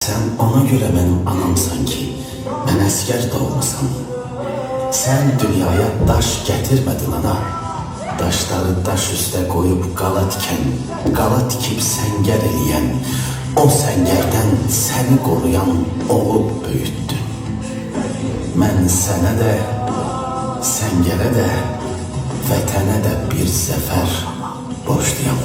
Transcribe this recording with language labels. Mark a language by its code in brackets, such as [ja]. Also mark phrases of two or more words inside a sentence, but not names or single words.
[tr] Sen ona göre benim anamsan ki, ben asker doğmasam. Sen dünyaya daş getirmedin ana. [az] Daşları daş üstə qoyub qala tikib səngər eləyən, o səngərdən səni qoruyan oğul böyütdün. Mən sənə də, səngərə də, vətənə də bir zəfər borçluyam.